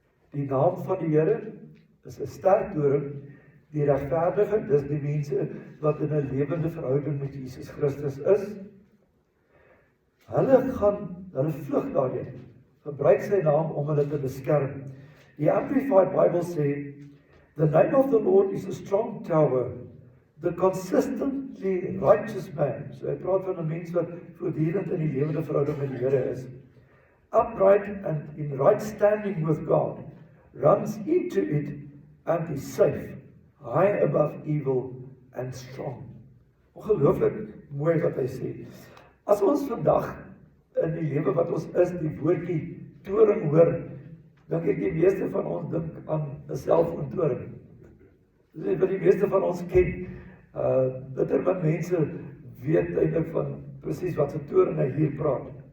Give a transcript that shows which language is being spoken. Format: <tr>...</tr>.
<af>Die naam van die Here is 'n sterk toring. Die regverdige, dis die mense wat in 'n lewende verhouding met Jesus Christus is. Hulle vlug daarheen. Gebruik sy naam om hulle te beskerm. Die Amplified Bible sê,</af> <en>the name of the Lord is a strong tower. The consistently righteous man.</en> <af>So hy praat van 'n mens wat voortdurend in die lewende verhouding met die Here is.</af> <en>Upright and in right standing with God, runs into it and is safe, high above evil and strong.</en> <af>Ongelooflik mooi wat hy sê. As ons vandag in die lewe wat ons is, die woordjie toring hoor, dink ek die meeste van ons dink aan 'n selfoontoring. Dis wat die meeste van ons ken. Bitter min mense weet eintlik van presies wat se toring hy hier praat.</af>